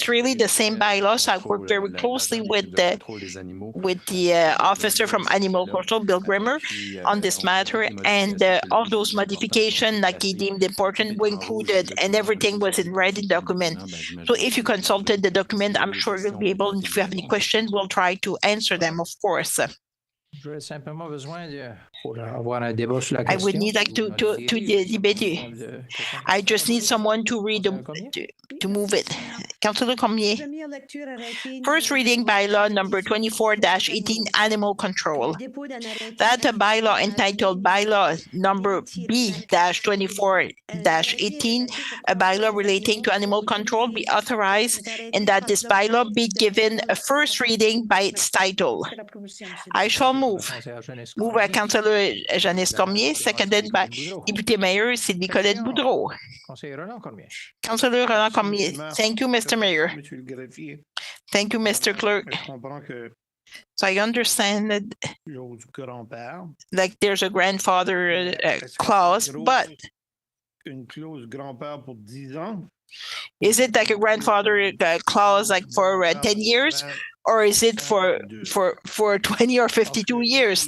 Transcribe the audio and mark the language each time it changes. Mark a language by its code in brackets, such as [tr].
[en] It's really the same bylaw. So I work very closely with the officer from Animal Control, Bill Grimmer, on this matter, and all those modifications like he deemed important were included, and everything was in writing document. So if you consulted the document, I'm sure you'll be able, if you have any questions, we'll try to answer them, of course. [fr] J'aurais simplement besoin pour avoir un débat sur la [en] I [fr] question. [en] would need like to debate. I just need someone to read to move it. Councillor Cormier. First reading bylaw number 24-18 animal control. That a bylaw entitled bylaw number B-24-18, a bylaw relating to animal control, be authorized, and that this bylaw be given a first reading by its title. I shall move. Moved by Councillor Janice Cormier, seconded by Deputy Mayor Sylvie Colette Boudreau. [fr] Conseiller Roland Cormier. [en] Councillor Roland Cormier. Thank you, Mr. Mayor. [fr] Monsieur le greffier, [en] Thank you, Mr. Clerk. [fr] je comprends que [en] So I understand that [fr] l'eau du grand-père, [en] like there's a grandfather clause, but [fr] une clause grand-père pour 10 ans? [en] Is it like a grandfather clause like for 10 years, or is it for 20 or 52 years?